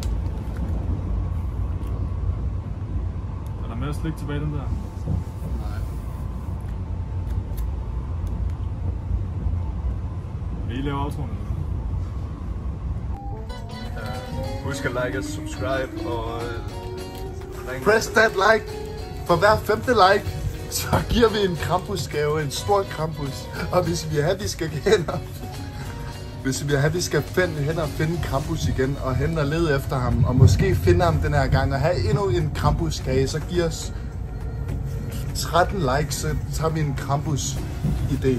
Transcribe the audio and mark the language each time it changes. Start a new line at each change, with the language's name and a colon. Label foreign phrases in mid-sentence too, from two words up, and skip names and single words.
Danish: Er der mere slik tilbage den der? Vil I lave outroen eller hvad? Husk at like og subscribe og...
English: Press that like.
Danish: For hver 5. like, så giver vi en Krampusgave, en stor Krampus. Og hvis vi har, vi skal hen og... Hvis vi har, vi skal hen og finde Krampus igen, og hen og lede efter ham, og måske finde ham den her gang, og have endnu en Krampuskage, så giv os 13 likes, så tager vi en Krampus-idé.